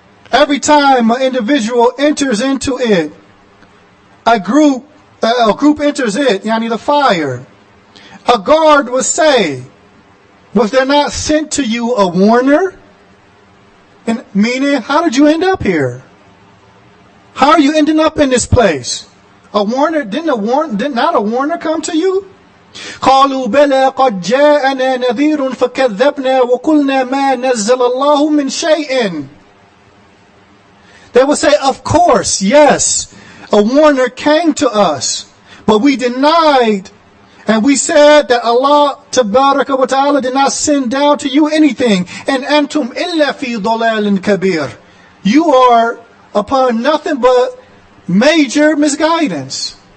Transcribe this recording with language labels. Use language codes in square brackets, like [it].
[en] Every time an individual enters into it, a group enters it, yani the fire, a guard will say, was there not sent to you a warner? And meaning, how did you end up here? How are you ending up in this place? A warner, did not a warner come to you? [ar] قالوا بلى قد جاءنا نذير فكذبنا وقلنا ما نزل الله من شيء. [en] They will say, of course, yes, a warner came to us, but we denied, and we said that Allah Tabaraka wa Ta'ala did not send down to you anything. And [ar] antum illa fi dalalin kabir. [en] You are upon nothing but major misguidance.